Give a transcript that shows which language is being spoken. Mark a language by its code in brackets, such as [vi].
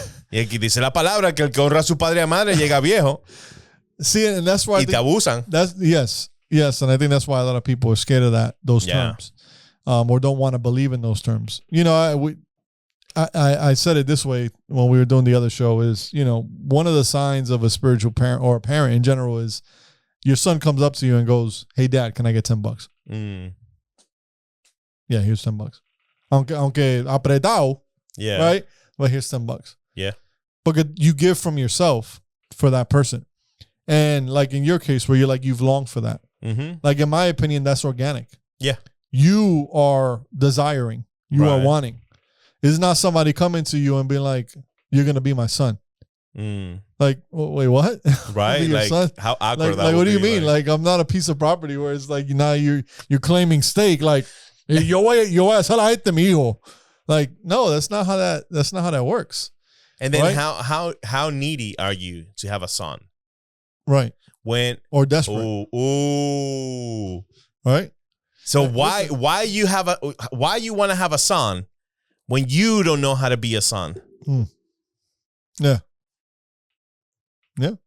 [es] Y aquí dice la palabra que el que honra a su padre y madre llega viejo. [en] See, and that's why [es] y te abusan. [en] Yes, and I think that's why a lot of people are scared of those terms, or don't want to believe in those terms. You know, I said it this way when we were doing the other show is, you know, one of the signs of a spiritual parent or a parent in general is your son comes up to you and goes, "Hey, Dad, can I get $10?" Yeah, here's $10. [es] Aunque apretado, [en] right? But here's $10. Yeah, but you give from yourself for that person, and like in your case, where you're like you've longed for that. Like in my opinion, that's organic. Yeah, you are desiring, you are wanting. It's not somebody coming to you and being like, "You're gonna be my son." Like, wait, what? Right? Like, son? How awkward that would be. What do you mean? Like, I'm not a piece of property where it's like now you're claiming stake. [es] Like, yo voy a hacer a este mi hijo. [en] Like, no, that's not how that works. And then how needy are you to have a son? Right. Or desperate. Ooh. Right. So why you want to have a son when you don't know how to be a son? Yeah. Yeah.